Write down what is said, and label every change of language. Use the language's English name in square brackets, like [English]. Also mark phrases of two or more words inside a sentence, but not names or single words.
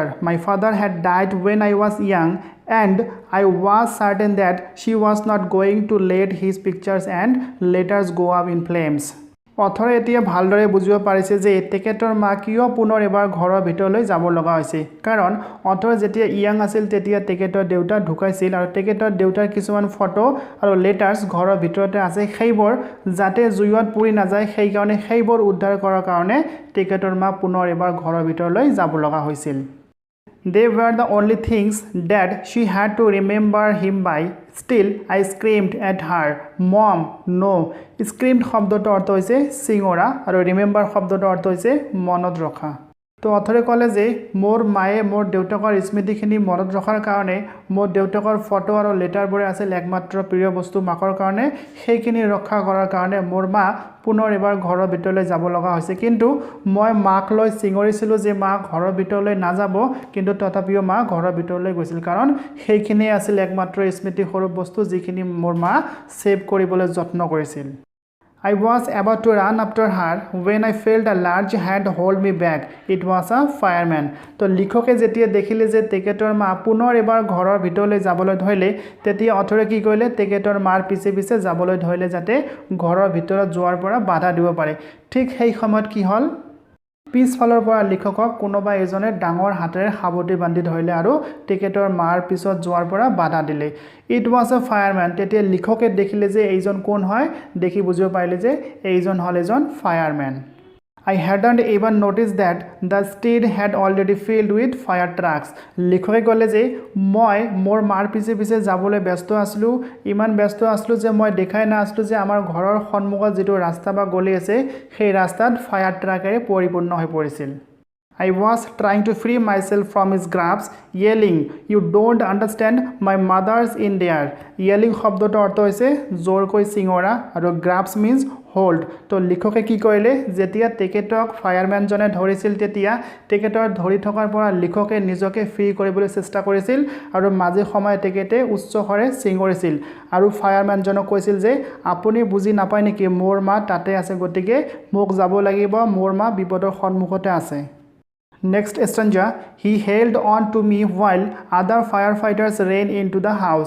[English] My father had died when I was young and I was certain that she was not going to let his pictures and letters go up in flames. [Assamese] অথৰে এতিয়া ভালদৰে বুজিব পাৰিছে যে তেখেতৰ মা কিয় পুনৰ এবাৰ ঘৰৰ ভিতৰলৈ যাব লগা হৈছে কাৰণ অথৰ যেতিয়া ইয়াং আছিল তেতিয়া তেখেতৰ দেউতা ঢুকাইছিল আৰু তেখেতৰ দেউতাৰ কিছুমান ফটো আৰু লেটাৰ্ছ ঘৰৰ ভিতৰতে আছে সেইবোৰ যাতে জুইত পুৰি নাযায় সেই কাৰণে সেইবোৰ উদ্ধাৰ কৰাৰ কাৰণে তেখেতৰ মা পুনৰ এবাৰ ঘৰৰ ভিতৰলৈ যাব লগা হৈছিল [English] They were the only things that she had to remember him by. Still, I screamed at her, Mom, no. [Assamese] Screamed শব্দটো অৰ্থ হৈছে চিঙৰা আৰু remember শব্দটো অৰ্থ হৈছে মনত ৰখা তো অথৰে ক'লে যে মোৰ মায়ে মোৰ দেউতাকৰ স্মৃতিখিনি মনত ৰখাৰ কাৰণে মোৰ দেউতাকৰ ফটো আৰু লেটাৰবোৰে আছিল একমাত্ৰ প্ৰিয় বস্তু মাকৰ কাৰণে সেইখিনি ৰক্ষা কৰাৰ কাৰণে মোৰ মা পুনৰ এবাৰ ঘৰৰ ভিতৰলৈ যাব লগা হৈছে কিন্তু মই মাক লৈ চিঙৰিছিলো যে মা ঘৰৰ ভিতৰলৈ নাযাব কিন্তু তথাপিও মা ঘৰৰ ভিতৰলৈ গৈছিল কাৰণ সেইখিনি আছিল একমাত্ৰ স্মৃতি স্বৰূপ বস্তু যিখিনি মোৰ মা সেভ কৰিবলৈ যত্ন কৰিছিল [English] I was about to run after her when I felt a large hand hold me back. It was a fireman. [Assamese] তো লিখকে যেতিয়া দেখিলে যে তেখেতৰ মা পুনৰ এবাৰ ঘৰৰ ভিতৰলৈ যাবলৈ ধৰিলে তেতিয়া অথৰে কি কৰিলে তেখেতৰ মাৰ পিছে পিছে যাবলৈ ধৰিলে যাতে ঘৰৰ ভিতৰত যোৱাৰ পৰা বাধা দিব পাৰে ঠিক সেই সময়ত কি হ'ল পিছফালৰ পৰা লিখকক কোনোবা এজনে ডাঙৰ হাতেৰে সাৱটি বান্ধি ধৰিলে আৰু তেখেতৰ মাৰ পিছত যোৱাৰ পৰা বাধা দিলে [English] It was a fireman [Assamese] তেতিয়া লিখকে দেখিলে যে এইজন কোন হয় দেখি বুজিব পাৰিলে যে এইজন হ'ল এজন ফায়াৰম্যান [English] I hadn't even noticed that the street had already filled with fire trucks. [Assamese] লিখকে ক'লে যে মই মোৰ মাৰ পিছে পিছে যাবলৈ ব্যস্ত আছিলোঁ ইমান ব্যস্ত আছিলোঁ যে মই দেখাই নাছিলোঁ যে আমাৰ ঘৰৰ সন্মুখত যিটো ৰাস্তা বা গলি আছে সেই ৰাস্তাত ফায়াৰ ট্ৰাকেৰে পৰিপূৰ্ণ হৈ পৰিছিল [English] I was trying to free myself from his grasp, yelling, "You don't understand, my mother's in there." [Assamese] Yelling শব্দটোৰ অৰ্থ হৈছে জোৰকৈ চিঙৰা আৰু [English] grasp means hold. [Assamese] তো লিখকে কি কৰিলে যেতিয়া তেখেতক ফায়াৰম্যানজনে ধৰিছিল তেতিয়া তেখেতৰ ধৰি থকাৰ পৰা লিখকে নিজকে ফ্ৰী কৰিবলৈ চেষ্টা কৰিছিল আৰু মাজে সময়ে তেখেতে উচ্চ স্বৰে চিঙৰিছিল আৰু ফায়াৰম্যানজনক কৈছিল যে আপুনি বুজি নাপায় নেকি মোৰ মা তাতে আছে গতিকে মোক যাব লাগিব মোৰ মা বিপদৰ সন্মুখতে আছে [English] Next stranger, he held on to me while other firefighters ran into the house.